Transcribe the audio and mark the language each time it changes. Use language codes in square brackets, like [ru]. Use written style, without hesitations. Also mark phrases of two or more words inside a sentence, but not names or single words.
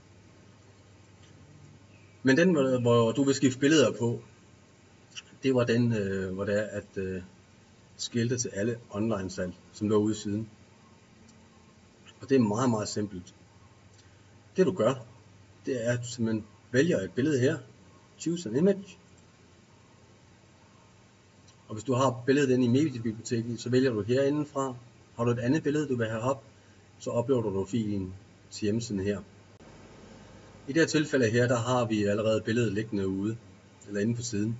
[da] Men den, hvor du vil skifte billeder på, det var den, hvor det er at skilte til alle online salg, som lå ude i siden. Og det er meget, meget simpelt. Det du gør, det er at du simpelthen vælger et billede her, [en] choose an image. [da] Og hvis du har billedet inde i mediebiblioteket, så vælger du herinde fra. Har du et andet billede, du vil have op, så uploader du filen til hjemmesiden her. I det her tilfælde her, der har vi allerede billedet liggende ude, eller inde på siden.